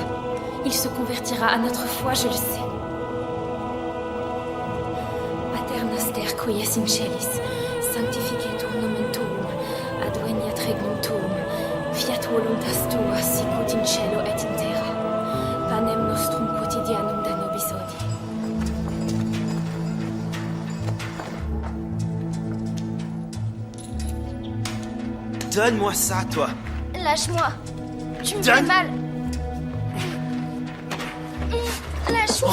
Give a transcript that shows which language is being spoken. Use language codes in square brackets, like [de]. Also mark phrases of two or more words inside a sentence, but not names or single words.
[fr] Il se convertira à notre foi, je le sais. [la] Pater noster qui es in celis, sanctificetur nomen tuum, adveniat regnum tuum, fiat voluntas tua sicut in cielo et in terra. Panem nostrum quotidianum da nobis hodie. [fr] Donne-moi ça, toi. Lâche-moi. Tu me fais mal. Lâche-moi.